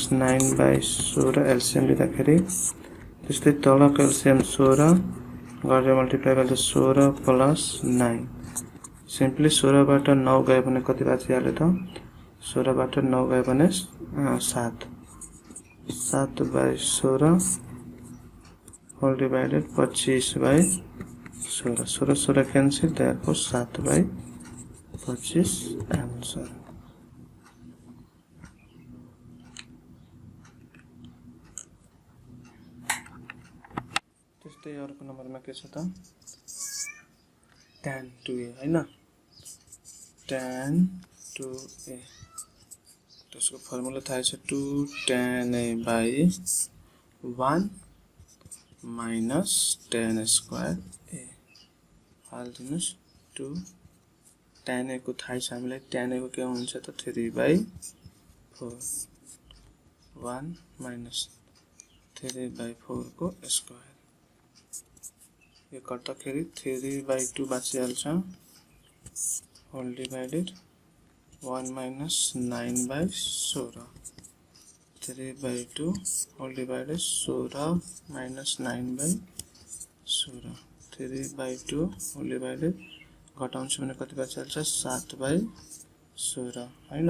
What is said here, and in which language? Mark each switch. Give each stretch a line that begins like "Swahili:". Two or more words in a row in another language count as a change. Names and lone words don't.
Nepali: 9/16 एलसीएम लिँदाखेरि त्यस्तै तलको एलसीएम 16 गरेर मल्टिप्लाई गर्दा 16 plus 9 सिम्पली 16 बाट 9 गए भने कति बाँचिहाल्यो त 16 बाट 9 गए भने 7 7/16
English: whole divided
Nepali: 25/16 16 16
English: cancel therefore
Nepali: 7/25 आंसर। त्यस्तै अर्को नम्बरमा के छ त tan 2a हैन tan 2a त्यसको फर्मुला थाहा छ
English: 2 tan a by 1 minus tan square a
Nepali: हाल्दिनुस् 2 tan a को थाहा छ हामीलाई tan a को के हुन्छ त 3/4 1 minus 3/4 को स्क्वायर यो गर्दाखेरि 3/2 बाँचिहाल्छ
English: whole divided
Nepali: 1 minus 9/16 3/2
English: whole divided
Nepali: 16 minus 9/16 3/2
English: whole divided
Nepali: घटाउँछु भने कति बाँचिहाल्छ 7/16 हैन।